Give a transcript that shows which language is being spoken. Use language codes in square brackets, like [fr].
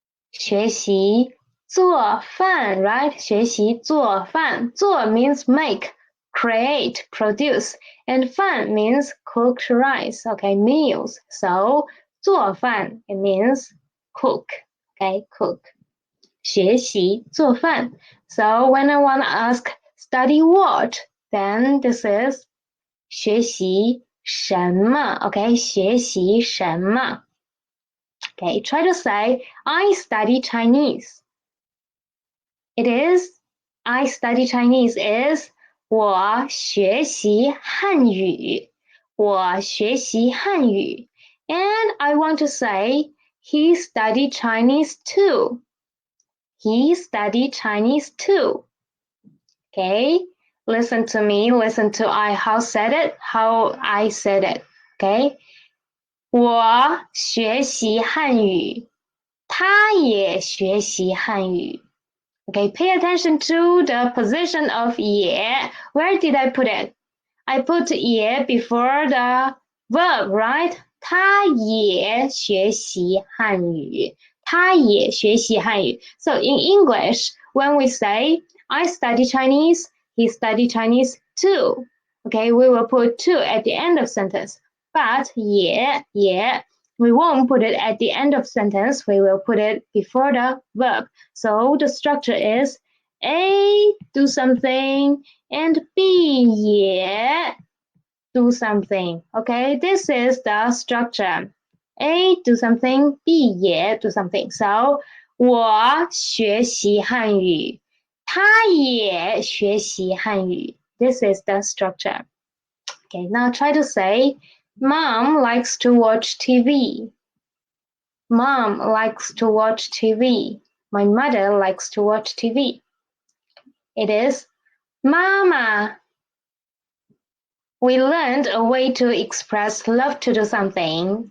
[zh] 学习做饭, [en] right? [zh] 学习做饭. 做 [en] means make. create, produce, and 饭 means cooked rice, okay, meals. So 做饭 it means cook, okay, cook. [zh] 学习做饭. [en] So when I want to ask study what, then this is [zh] 学习什么, [en] okay, 学习什么. Okay, try to say I study Chinese. It is I study Chinese is [zh] 我学习汉语，我学习汉语。 [en] And I want to say he studied Chinese too. He studied Chinese too. Okay, listen to me, listen to how I said it. Okay, [zh] 我学习汉语，他也学习汉语。 [en] Okay, pay attention to the position of 也. Where did I put it? I put 也 before the verb, right? [zh] 他也学习汉语。他也学习汉语。 [en] So in English, when we say I study Chinese, he studied Chinese too. Okay, we will put too at the end of sentence. But 也 we won't put it at the end of sentence. We will put it before the verb. So the structure is A, do something, and B, 也 do something. Okay, this is the structure. A, do something, B, 也 do something. So [zh] 我学习汉语，他也学习汉语。 [en] This is the structure. Okay, now try to say Mom likes to watch TV. Mom likes to watch TV. My mother likes to watch TV. It is Mama. We learned a way to express love to do something.